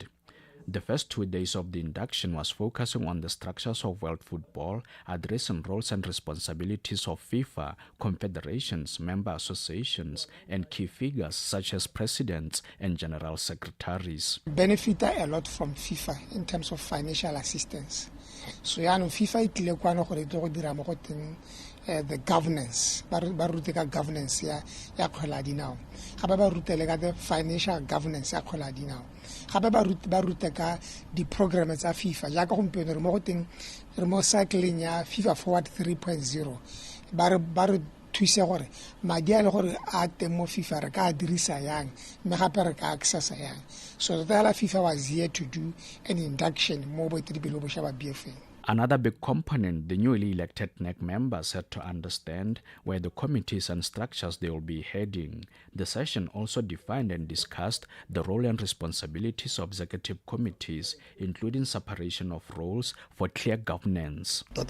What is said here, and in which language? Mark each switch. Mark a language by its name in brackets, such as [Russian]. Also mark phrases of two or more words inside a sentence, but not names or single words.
[English] The first 2 days of the induction was focusing on the structures of world football, addressing roles and responsibilities of FIFA, confederations, member associations, and key figures such as presidents and general secretaries. Benefit a lot from FIFA in terms of financial assistance. [Tswana] So FIFA [English] the governance, [Tswana] governance ya kgola dinao. Gape ba rutele ka [English] the financial governance [Tswana] ya kgola dinao. Gape ba rute ka di programs tsa FIFA ja ka gompieno re mo go teng re mo cycling ya FIFA Forward 3.0 ba re thuise gore madi a le gore a teng mo FIFA re ka dirisa yang mme gape re ka accessa yang. [English] So the FIFA was here to do an induction [Tswana] mo boeteledipele bo shaba [English] BFA. Another big component the newly elected NEC members had to understand were the committees and structures they will be heading. The session also defined and discussed the role and responsibilities of executive committees, including separation of roles for clear governance.